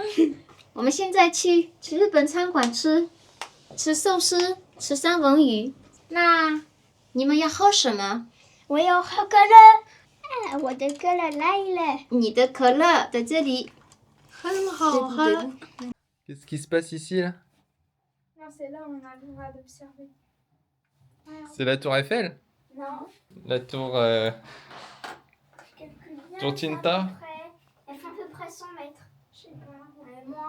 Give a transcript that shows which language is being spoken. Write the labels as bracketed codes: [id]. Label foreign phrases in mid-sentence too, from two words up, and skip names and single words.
[zh] 我们现在去日本餐馆吃寿司，吃三文鱼。那你们要喝什么？我要喝可乐。我的可乐来了。你的可乐在这里。很好喝。 [fr] Qu'est-ce qui se passe ici là? Non, c'est là où on a le droit d'observer. C'est la tour Eiffel? Non. La tour... Tour Tinta? Elle fait à peu près 100 mètres. Je sais pas. Moins.